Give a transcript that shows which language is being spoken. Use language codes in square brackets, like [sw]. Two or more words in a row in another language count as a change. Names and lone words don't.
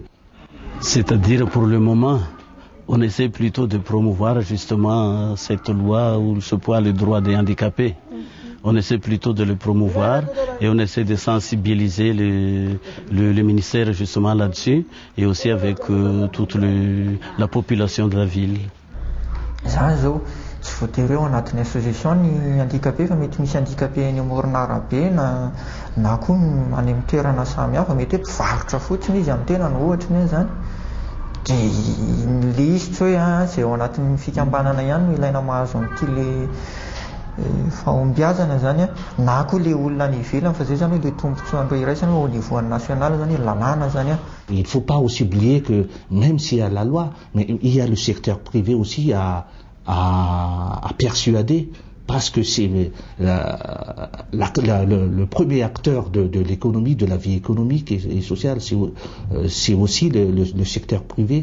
[fr] C'est-à-dire pour le moment, on essaie plutôt de promouvoir justement cette loi ou ce point le droit des handicapés. On essaie plutôt de le promouvoir et on essaie de sensibiliser le ministère justement là-dessus et aussi avec toute la population de la ville. [mg] Tsy voatery eo anatin'ny association ny handicapé fa mety misy handicapé eny amoron'arabe na koa any amin'ny toerana samihafa, mety hoe mpivarotra fotsiny izy amin'ny tenany ohatra ny zany. Dia ny lista hoe izay ao anatin'ny fikambanana ihany no ilaina mahazo an'ity le fahombiazana zany na koa le olona any ivelany fa zay zany hoe le tombotsoandro iraisany [fr] au niveau national [mg] zany lalàna zany. [fr] Il ne faut pas aussi oublier que même s'il y a la loi, mais il y a le secteur privé aussi à persuader, parce que c'est le premier acteur de l'économie, de la vie économique et sociale, c'est aussi le secteur privé.